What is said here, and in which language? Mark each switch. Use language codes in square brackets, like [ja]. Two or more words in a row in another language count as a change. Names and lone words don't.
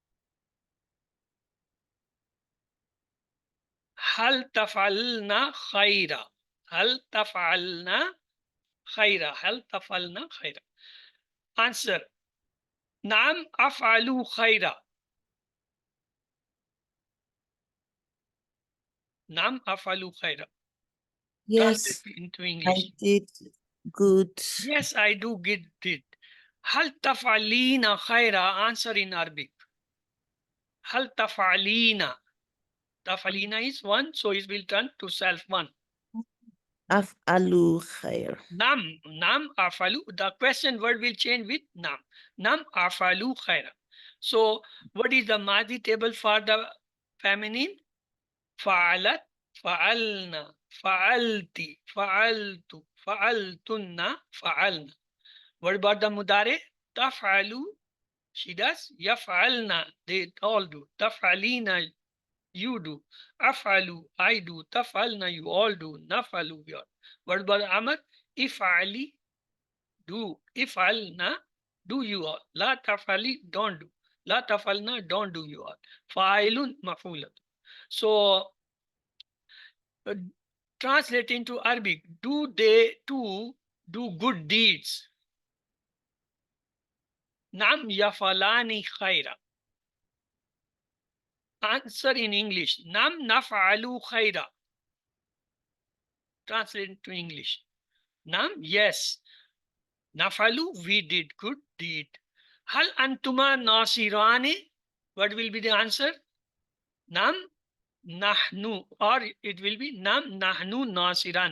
[ar] هل تفعلن خيرا. هل تفعلن خيرا. هل تفعلن خيرا. Answer. نعم أفعل خيرا. نعم أفعل خيرا. [en] Yes, Translate into I English. did good. Yes, I do get it. [ar] هل تفعلين خيرا. [en] Answer in Arabic. [ar] هل تفعلين. [en] Tafalina is one, so it will turn to self one. [ar] أفعل خير. نعم أفعل. [en] The question word will change with nam. [ar] نعم أفعل خيرا. [en] So what is the Madi table for the feminine? [ar] Fa'alat, فعلن، فعلتِ، فعلتُ، فعلتنّ، فعلنا. [en] What about the Mudare? Taf'alu, she does. Yaf'alna, they all do. Taf'alina, you do. Af'alu, I do. Taf'alna, you all do. Naf'alu, we all. What about Amr? If'ali, do. If'alna, do you all. [ar] لا تفعلي, [en] don't do. [ar] لا تفعلن, [en] don't do you all. [ar] فاعلٌ، مفعولات. [en] So uh, translate into Arabic. Do they too do good deeds? [ar] نعم يفعلان خيرا. [en] Answer in English. [ar] نعم نفعل خيرا. [en] Translate into English. Nam, yes. Nafalu, we did good deed. [ar] هل أنتما ناصران? [en] What will be the answer? [ar] نعم نحن, [en] or it will be [ar] نعم نحن ناصران.